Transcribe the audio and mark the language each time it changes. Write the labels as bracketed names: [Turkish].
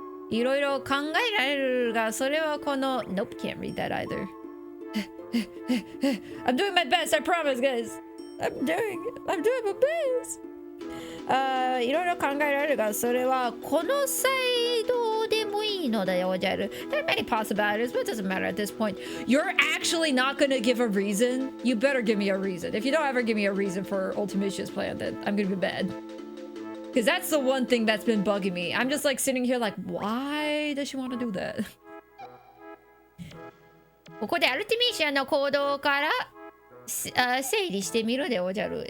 [Japanese] いろいろ考えられるが、それはこの [English] Nope, can't read that either. I'm doing my best, I promise, guys. I'm doing my best. [Japanese] いろいろ考えられるが、それはこの際どうでもいいのだよおじゃる。 [English] There are many possibilities, but it doesn't matter at this point. You're actually not gonna give a reason? You better give me a reason. If you don't ever give me a reason for Ultimatia's plan, then I'm gonna be bad. Because that's the one thing that's been bugging me. I'm just like sitting here like, why Why does she want to do that? [Japanese] ここでアルティミシアの行動から整理してみるでおじゃる。